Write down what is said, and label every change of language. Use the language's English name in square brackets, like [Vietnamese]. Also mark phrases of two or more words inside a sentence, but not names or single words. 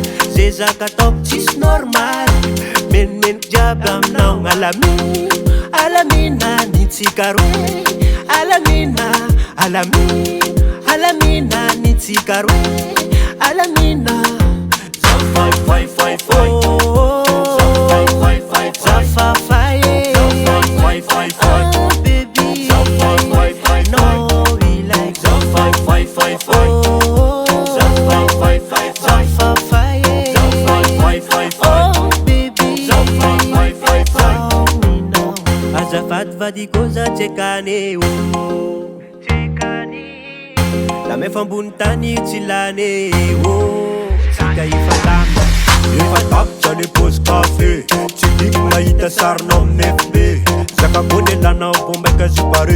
[Malagasy] Ze zaka ataoko tsisy normal, menomenoko jiaby aminao. Alamino, alamina nitsika roe. Alamina, alamino, alamina nitsika roe. Alamina. Zafai fai fai fai. Zafai fai fai fai. Zafai fai fai. [English] Oh baby, [Malagasy] zafai fai fai. [English] No we like [Malagasy] zafai fai fai fai. Zafai fai fai fai. Zafai fai fai. [English] Oh baby, [Malagasy] zafai fai fai fai. Azafady vadiko za tsekane oh. La mefa ambony tany tsy lany oh. Tsika ifatama efa tapitra le pôsy kafe. Tsy diky mahita sarinao amin'ny FB. Zakabony elanao bombaika zipare.